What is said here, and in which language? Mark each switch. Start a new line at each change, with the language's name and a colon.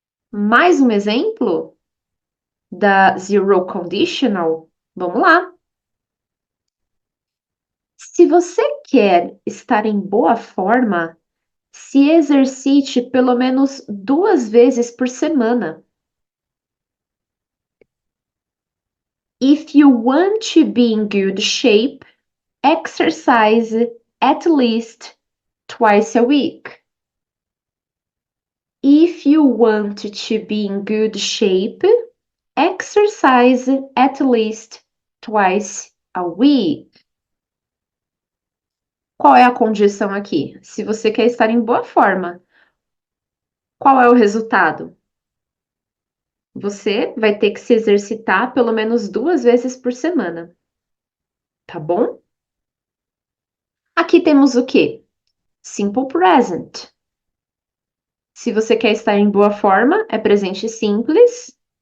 Portuguese: Mais um exemplo da zero conditional? Vamos lá. Se você quer estar em boa forma, se exercite pelo menos 2 vezes por semana.
English: If you want to be in good shape, exercise at least twice a week. If you want to be in good shape, exercise at least twice a week.
Portuguese: Qual é a condição aqui? Se você quer estar em boa forma, qual é o resultado? Você vai ter que se exercitar pelo menos 2 vezes por semana, tá bom? Aqui temos o quê? Simple present. Se você quer estar em boa forma, é presente simples.